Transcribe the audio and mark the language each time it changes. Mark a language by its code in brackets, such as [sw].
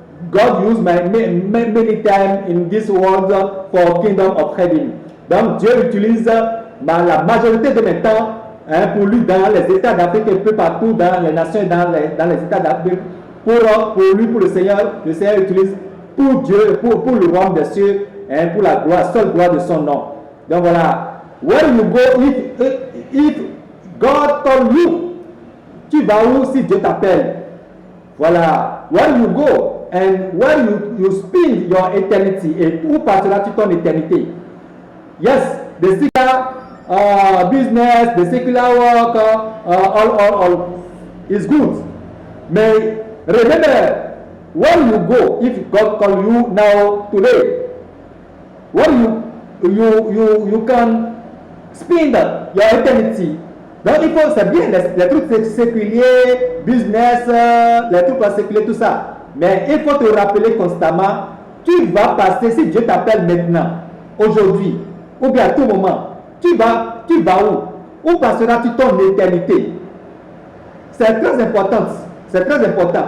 [en] God use my many time in this world for kingdom of heaven. [fr] Donc Dieu utilise la majorité de mes temps, hein, pour lui dans les États d'Afrique et peu partout dans les nations et dans les États d'Afrique. Pour lui, pour le Seigneur utilise pour Dieu, pour le royaume des cieux, hein, pour la gloire, seule gloire de son nom. Donc voilà. [en] Where you go, if God call you, [fr] tu vas où si Dieu t'appelle? Voilà. [en] Where you go and where you spend your eternity, [fr] et où passeras-tu ton éternité? [en] Yes, the secular business, the secular work, all is good. Mais remember, where you go, if God call you now today, where you can spend your eternity. [fr] Donc il faut, c'est bien les trucs séculiers, business, les trucs séculiers, tout ça. Mais il faut te rappeler constamment, tu vas passer, si Dieu t'appelle maintenant, aujourd'hui, ou bien à tout moment, tu vas où? Où passeras-tu ton éternité? C'est très important. C'est très important.